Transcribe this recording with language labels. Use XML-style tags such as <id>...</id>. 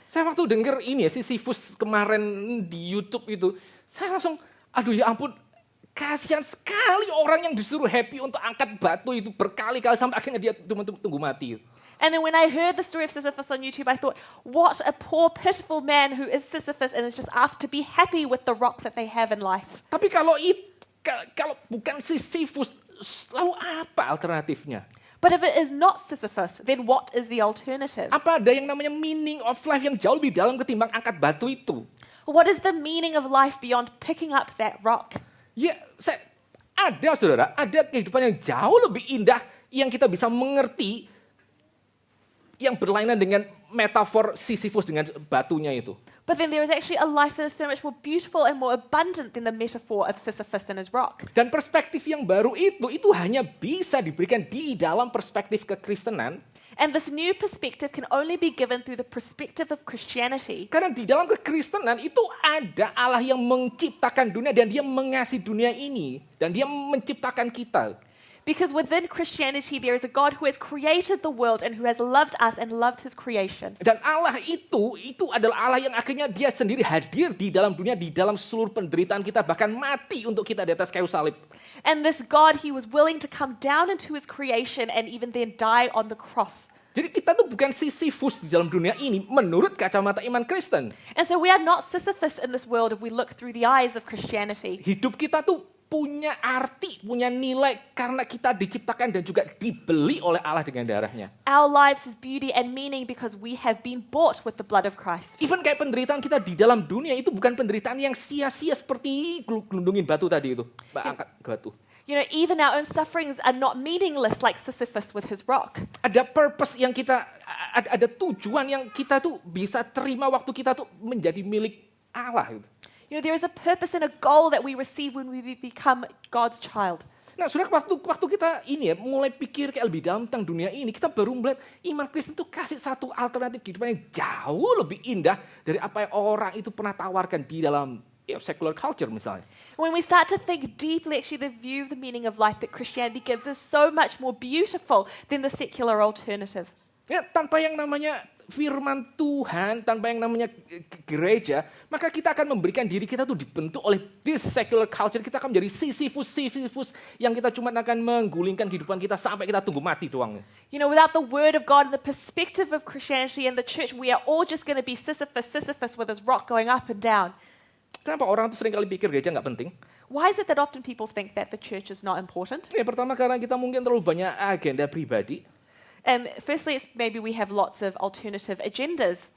<id>Saya waktu denger ini ya, Sisyphus kemarin di YouTube itu, saya langsung, aduh ya ampun, kasihan sekali orang yang disuruh happy untuk angkat batu itu berkali-kali sampai akhirnya dia cuma tunggu mati.</id> <en>And then when I heard the story of Sisyphus on YouTube, I thought, what a poor, pitiful man who is Sisyphus and is just asked to be happy with the rock that they have in life.</en> <id>Tapi kalau bukan Sisyphus, lalu apa alternatifnya?</id> <en>But if it is not Sisyphus, then what is the alternative?</en> <id>Apa ada yang namanya</id> <en>meaning of life</en> <id>yang jauh lebih dalam ketimbang angkat batu itu?</id> <en>What is the meaning of life beyond picking up that rock?</en> <id>Ya, saudara, ada kehidupan yang jauh lebih indah yang kita bisa mengerti yang berlainan dengan metafor Sisyphus dengan batunya itu.</id> <en>But then there is actually a life that is so much more beautiful and more abundant than the metaphor of Sisyphus and his rock.</en> <id>Dan perspektif yang baru itu hanya bisa diberikan di dalam perspektif kekristenan.</id> <en>And this new perspective can only be given through the perspective of Christianity.</en> <id>Karena di dalam kekristenan itu ada Allah yang menciptakan dunia dan dia mengasihi dunia ini. Dan dia menciptakan kita.</id> <en>Because within Christianity there is a God who has created the world and who has loved us and loved his creation.</en> <id>Dan Allah itu adalah Allah yang akhirnya dia sendiri hadir di dalam dunia, di dalam seluruh penderitaan kita, bahkan mati untuk kita di atas kayu salib.</id> <en>And this God, he was willing to come down into his creation and even then die on the cross.</en> <id>Jadi kita tuh bukan Sisyphus di dalam dunia ini menurut kacamata iman Kristen.</id> <en>And so we are not Sisyphus in this world if we look through the eyes of Christianity.</en> <id>Hidup kita tuh punya arti, punya nilai karena kita diciptakan dan juga dibeli oleh Allah dengan darahnya.</id> <en>Our lives has beauty and meaning because we have been bought with the blood of Christ.</en> <id>Even kayak penderitaan kita di dalam dunia itu bukan penderitaan yang sia-sia seperti gelundungin batu tadi itu, angkat batu.</id> <en>You know, even our own sufferings are not meaningless like Sisyphus with his rock.</en> <id>Ada purpose yang kita, ada tujuan yang kita tuh bisa terima waktu kita tuh menjadi milik Allah. Gitu.</id> <en>You know, there is a purpose and a goal that we receive when we become God's child.</en> <id>Nah, saudara, waktu kita ini ya mulai pikir kayak lebih dalam tentang dunia ini, kita baru melihat iman Kristen itu kasih satu alternatif kehidupan yang jauh lebih indah dari apa yang orang itu pernah tawarkan di dalam secular culture misalnya.</id> <en>When we start to think deeply, actually the view of the meaning of life that Christianity gives is so much more beautiful than the secular alternative.</en> <id>Ya, tanpa yang namanya firman Tuhan, tanpa yang namanya gereja, maka kita akan memberikan diri kita tuh dibentuk oleh</id> <en>this secular culture.</en> <id>Kita akan menjadi Sisyphus yang kita cuma akan menggulingkan kehidupan kita sampai kita tunggu mati doang.</id> <en>You know, without the word of God and the perspective of Christianity and the church, we are all just going to be Sisyphus with his rock going up and down.</en> <id>Kenapa orang tuh sering kali pikir gereja nggak penting?</id> <en>Why is it that often people think that the church is not important?</en> <id>Ya, pertama karena kita mungkin terlalu banyak agenda pribadi.</id> <en>Firstly, it's maybe we have lots of alternative agendas.</en>